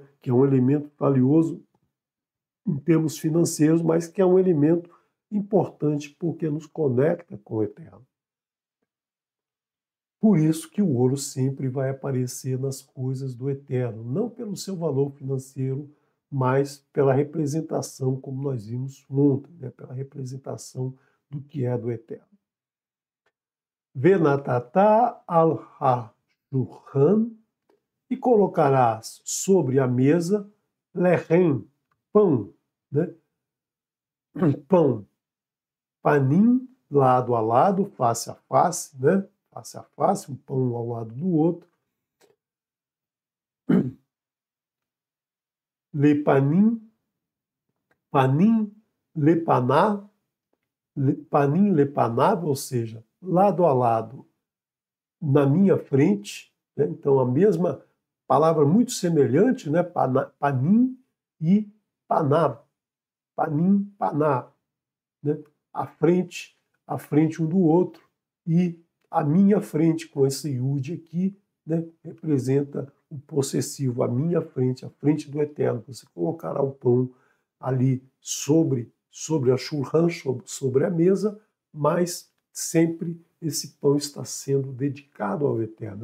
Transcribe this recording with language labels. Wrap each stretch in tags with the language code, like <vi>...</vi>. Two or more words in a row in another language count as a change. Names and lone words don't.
<pt>Que é um elemento valioso em termos financeiros, mas que é um elemento importante porque nos conecta com o Eterno. Por isso que o ouro sempre vai aparecer nas coisas do Eterno, não pelo seu valor financeiro, mas pela representação, como nós vimos ontem, né? Pela representação do que é do Eterno.</pt> <he>ונתת על השלחן,</he> <pt>e colocarás sobre a mesa lehem, pão, né? Pão, panim, lado a lado, face a face, né? Face a face, um pão ao lado do outro.</pt> <he>לפנים, פנים, לפנה, פנים, לפנה,</he> <pt>ou seja, lado a lado, na minha frente, né? Então a mesma palavra muito semelhante, né?</pt> <he>פנים e פנה, פנים, פנה,</he> <pt>né? À frente um do outro, e a minha frente com esse iud aqui, né? Representa o possessivo, a minha frente, a frente do Eterno. Você colocará o pão ali sobre a shulchan, sobre a mesa, mas sempre esse pão está sendo dedicado ao Eterno.</pt>